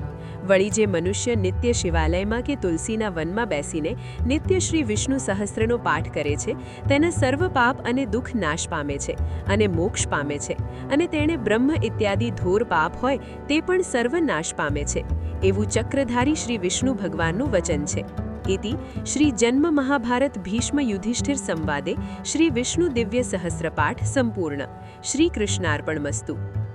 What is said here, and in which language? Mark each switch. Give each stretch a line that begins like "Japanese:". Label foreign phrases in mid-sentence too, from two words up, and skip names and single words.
Gujarati: વળી જે મનુષ્ય નિત્ય શિવાલયમાં કે તુલસીના વનમાં બેસીને નિત્ય શ્રી વિષ્ણુ સહસ્ત્રનો પાઠ કરે છે, તેના સર્વ પાપ અને દુઃખ નાશ પામે છે અને મોક્ષ પામે છે અને તેણે બ્રહ્મ ઇત્યાદિ ધોર પાપ હોય તે પણ સર્વ નાશ પામે છે. એવું ચક્રધારી શ્રી વિષ્ણુ ભગવાનનું વચન છે.
Sanskrit: इति श्री जन्म महाभारत भीष्म युधिष्ठिर संवादे श्री विष्णु दिव्य सहस्रपाठ संपूर्ण. श्री कृष्णार्पणमस्तु.